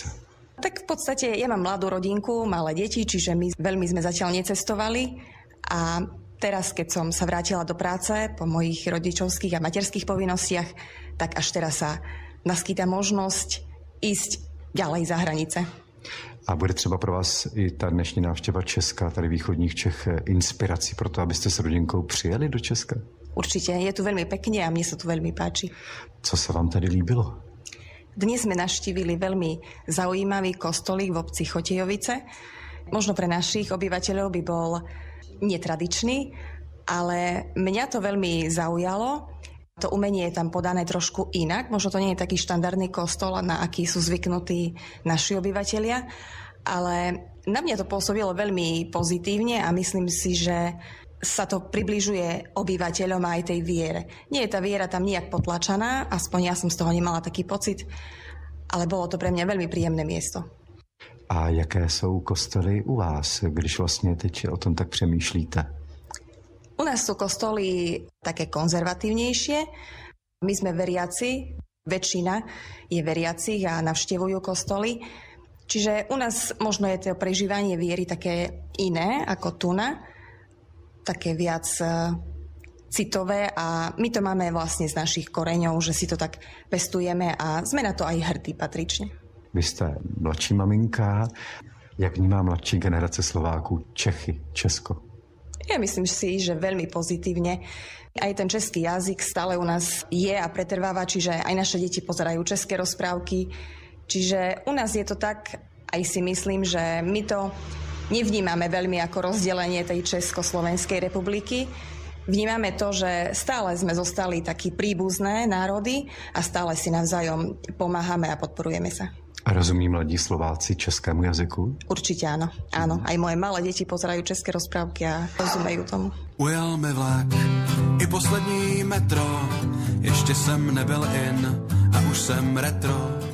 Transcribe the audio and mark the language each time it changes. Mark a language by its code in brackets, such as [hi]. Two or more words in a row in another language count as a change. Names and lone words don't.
[sk] Tak v podstate ja mám mladú rodinku, malé deti, čiže my veľmi sme zatiaľ necestovali a teraz, keď som sa vrátila do práce po mojich rodičovských a materských povinnostiach, tak až teraz sa naskýta možnosť ísť ďalej za hranice. [cs] A bude třeba pro vás i ta dnešní návštěva Česka, tady východních Čech, inspirací pro to, abyste s rodinkou přijeli do Česka? [sk] Určite, je tu veľmi pekne a mne sa tu veľmi páči. [cs] Co sa vám tady líbilo? [sk] Dnes sme navštívili veľmi zaujímavý kostolík v obci Chotejovice. Možno pre našich obyvateľov by bol netradičný, ale mňa to veľmi zaujalo. To umenie je tam podané trošku inak. Možno to nie je taký štandardný kostol, na aký sú zvyknutí naši obyvatelia, ale na mňa to pôsobilo veľmi pozitívne a myslím si, že sa to približuje obyvateľom aj tej viere. Nie je tá viera tam nijak potlačaná, aspoň ja som z toho nemala taký pocit, ale bolo to pre mňa veľmi príjemné miesto. [cs] A jaké jsou kostely u vás, když vlastně teď o tom tak přemýšlíte? [sk] U nás sú kostoly také konzervatívnejšie. My sme veriaci, väčšina je veriacich a navštevujú kostoly. Čiže u nás možno je to prežívanie viery také iné ako tuna, také viac citové a my to máme vlastne z našich koreňov, že si to tak pestujeme a sme na to aj hrdí patrične. [cs] Vy jste mladší maminka. Jak vnímá mladší generace Slováků Čechy, Česko? [sk] Ja myslím si, že veľmi pozitívne. Aj ten český jazyk stále u nás je a pretrváva, čiže aj naše deti pozerajú české rozprávky. Čiže u nás je to tak, aj si myslím, že my to nevnímame veľmi ako rozdelenie tej Československej republiky. Vnímame to, že stále sme zostali takí príbuzné národy a stále si navzájom pomáhame a podporujeme sa. A rozumí mladí Slováci českému jazyku? Určite áno. Áno, aj moje malé deti pozerajú české rozprávky a rozumejú tomu. [cs] Ujel mi vlak i poslední metro, ještě jsem nebyl in a už jsem retro.